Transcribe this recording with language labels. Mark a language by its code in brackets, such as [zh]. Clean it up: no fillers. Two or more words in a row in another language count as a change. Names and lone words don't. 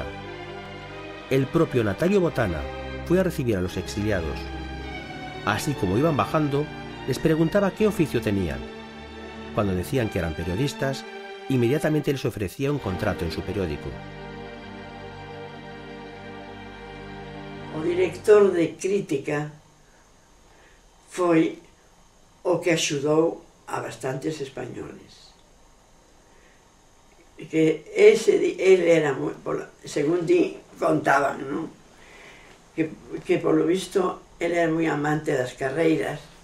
[es] El propio Natalio Botana fue a recibir a los exiliados. Así como iban bajando, les preguntaba qué oficio tenían. Cuando decían que eran periodistas, inmediatamente les ofrecía un contrato en su periódico. [gl] O director de Crítica foi o que axudou a bastantes españoles. Que ele era, [es] según contaban, [gl] non? Que polo visto ele era moi amante das carreiras.